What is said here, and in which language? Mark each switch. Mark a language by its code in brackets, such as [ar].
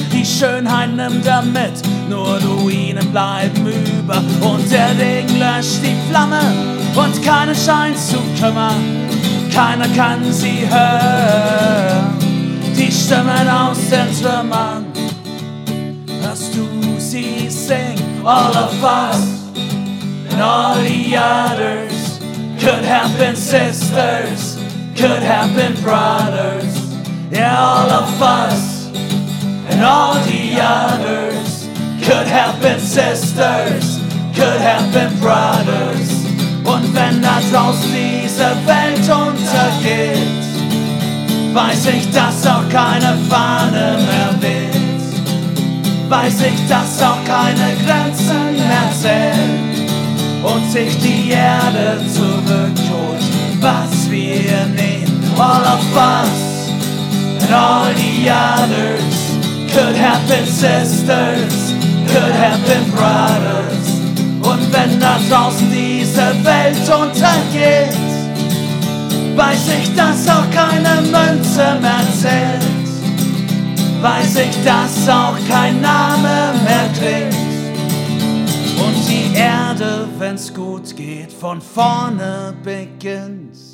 [de] Die Schönheit nimmt er mit, nur Ruinen bleiben über. Und der Regen löscht die Flamme und keiner scheint zu kümmern. Keiner kann sie hören, die Stimmen aus den Trümmern. Hörst du sie singen? [en] All of us and all the others could have been sisters, could have been brothers. Yeah, all of us and all the others could have been sisters, could have been brothers. [de] Und wenn da draußen diese Welt untergeht, weiß ich, dass auch keine Fahne mehr weht. Weiß ich, dass auch keine Grenzen mehr zählt und sich die Erde zurückholt, was wir nehmen. [en] All of us and all the others could have been sisters, could have been brothers. [de] Und wenn da draußen diese Welt untergeht, weiß ich, dass auch keine Münze mehr zählt. Weiß ich, dass auch kein Name mehr klingt. Und die Erde, wenn's gut geht, von vorne beginnt.